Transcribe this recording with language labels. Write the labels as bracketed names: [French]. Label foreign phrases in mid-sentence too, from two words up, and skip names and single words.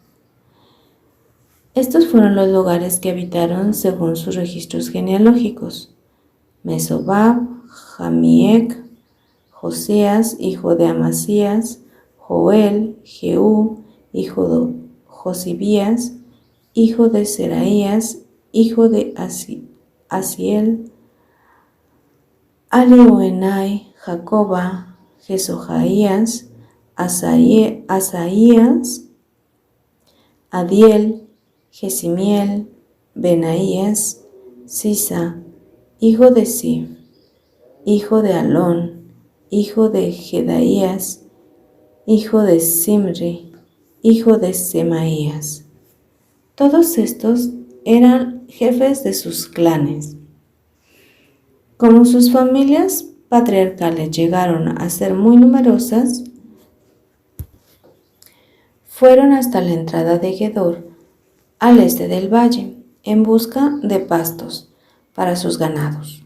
[Spanish] Estos fueron los lugares que habitaron según sus registros genealógicos: Mesobab, Jamiec, Josías, hijo de Amasías, Joel, Jehú, hijo de Josibías, hijo de Seraías, hijo de Asiel, Alioenai, Jacoba, Jesojaías, Asaías, Adiel, Jesimiel, Benaías, Sisa, hijo de Sif, hijo de Alón, hijo de Jedaías, hijo de Simri, hijo de Semaías. Todos estos eran jefes de sus clanes. Como sus familias patriarcales llegaron a ser muy numerosas, fueron hasta la entrada de Gedor, al este del valle, en busca de pastos para sus ganados.